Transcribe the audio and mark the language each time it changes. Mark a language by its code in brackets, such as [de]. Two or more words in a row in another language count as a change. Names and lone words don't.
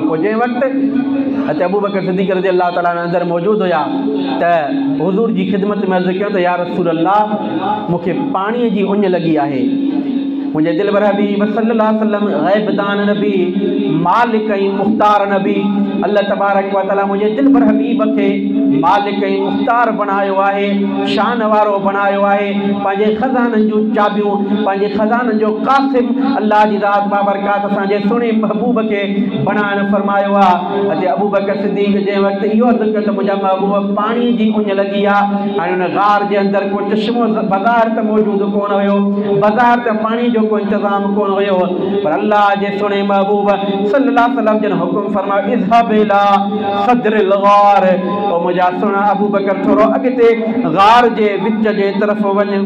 [sd] पोइ जंहिं वक़्तु हिते अबू बकर सिद्दीक़ [ar] رضي الله تعالى [sd] अंदरि मौजूदु हुया त हुज़ूर जी ख़िदमत में अर्ज़ु कयो त [ar] يا رسول الله [sd] मूंखे पाणीअ जी उञ लॻी आहे। मुंहिंजे दिलि बर हबीब [ar] صلى الله عليه وسلم [sd] ग़ैबदान नबी, मालिक ऐं मुख़्तार नबी, [ar] الله تبارك وتعالى [sd] मुंहिंजे दिलि बर हबीब खे मालिक ऐं मुख़्तार बणायो आहे, शान वारो बणायो आहे, पंहिंजे ख़ज़ाननि जूं चाबियूं, पंहिंजे ख़ज़ाननि जो क़ासिम अल्लाह जी ज़ात बाबरकात असांजे सुहिणे महबूब खे बणाइणु फरमायो आहे। अॼु अबू बकर सिद्दीक़ जंहिं वक़्तु इहो अर्ज़ु कयो त मुंहिंजा महबूब पाणीअ जी उञ लॻी आहे, हाणे हुन गार जे अंदरि को चश्मो बाज़ार त मौजूदु कोन हुयो, बाज़ार त पाणी जो को इंतज़ाम कोन हुयो, पर अल्लाह जे सुहिणे महबूब [ar] صلى الله عليه وسلم [sd] जिन हुकुम फरमायो [ar] اذهب إلى صدر الغار, [sd] ओ मुंहिंजा सुहिणा अबू बकर थोरो अॻिते गार जे विच जे तरफ़ वञ।